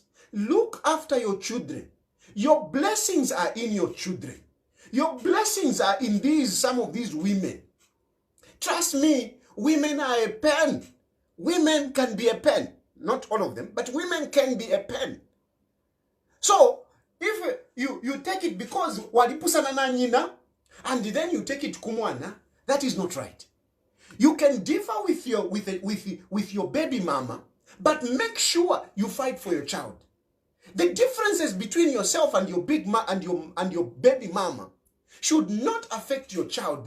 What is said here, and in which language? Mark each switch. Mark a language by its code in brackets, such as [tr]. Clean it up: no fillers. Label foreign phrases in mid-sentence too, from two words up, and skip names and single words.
[en] Look after your children. Your blessings are in your children. Your blessings are in some of these women. Trust me, women are a pen. Women can be a pen. Not all of them, but women can be a pen. So, if you take it because [nyo] walipusana na nyina, [en] and then you take it kumwana, that is not right. You can differ with your baby mama, but make sure you fight for your child. The differences between yourself and your your baby mama should not affect your child.